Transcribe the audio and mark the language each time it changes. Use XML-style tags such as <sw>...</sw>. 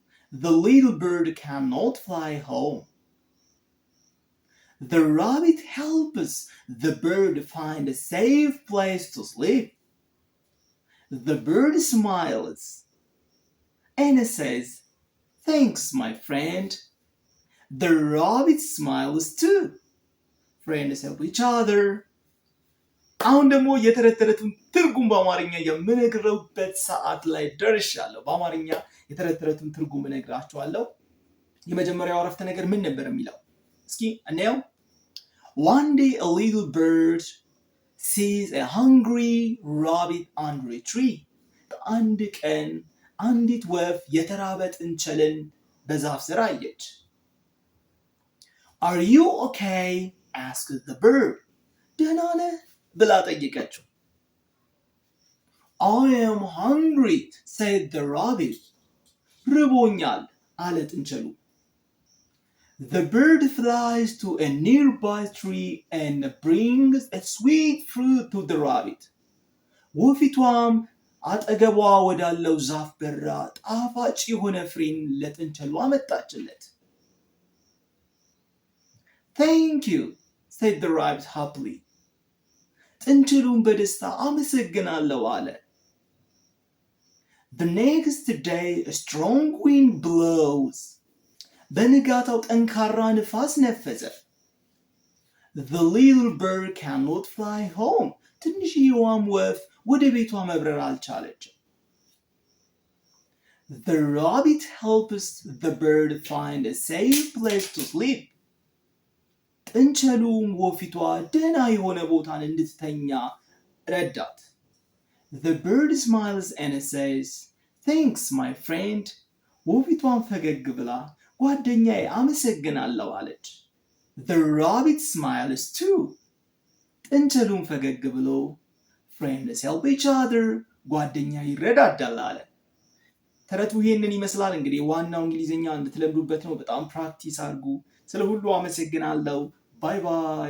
<en>The little bird cannot fly home. The rabbit helps the bird find a safe place to sleep. The bird smiles and says, thanks, my friend. The rabbit smiles too. Friends help each other.</en> <am>አሁን ደግሞ የተረተረቱን ትርጉም በአማርኛ የምነግረውበት ሰዓት ላይ ደርሻለሁ። በአማርኛ የተረተረቱን ትርጉም እነግራችኋለሁ። የመጀመሪያው አረፍተ ነገር ምን ነበር የሚለው? እስኪ እንየው።</am> <en>One day a little bird sees a hungry rabbit under a tree.</en> <am>አንድ ቀን አንዲት ወፍ የተራበ ጥንቸልን በዛፍ ስር አየች።</am> <en>Are you okay? asked the bird.</en> <am>ደህና ነህ? ብላ ጠየቀችው።</am> <en>I am hungry, said the rabbit.</en> <am>ርቦኛል አለ ጥንቸሉ።</am> <en>The bird flies to a nearby tree and brings a sweet fruit to the rabbit.</en> <am>ወፊቷም አጠገቧ ወዳለው ዛፍ በራ ጣፋጭ የሆነ ፍሬን ለጥንቸሉ አመጣችለት።</am> <en>Thank you, said the rabbit happily.</en> <am>ጥንቸሉን በደስታ አመሰግናለሁ አለ።</am> <en>The next day a strong wind blows.</en> <am>በንጋታው ጠንካራ ንፋስ ነፈሰ።</am> <en>The little bird cannot fly home.</en> <am>ትንሽዬዋም ወፍ ወደ ቤቷ መብረር አልቻለችም።</am> <en>The rabbit helps the bird find a safe place to sleep.</en> <am>ጥንቸሉም ወፊቷ ደህና የሆነ ቦታን እንድትተኛ ረዳት።</am> <en>The bird smiles and says, thanks, my friend.</en> <am>ወፊቷን ፈገግ ብላ ጓደኛዬ አመሰግናለሁ አለች።</am> <en>The rabbit smiles too.</en> <am>ጥንቸሉም ፈገግ ብሎ</am> <en>friends help each other.</en> <am>ጓደኛ ይረዳዳል አለ። ተረቱ ይሄንን ይመስላል። እንግዲህ ዋናው እንግሊዝኛ እንድትለምዱበት ነው። በጣም ፕራክቲስ አድርጉ። ስለ ሁሉ አመሰግናለሁ። ባይ ባይ።</am>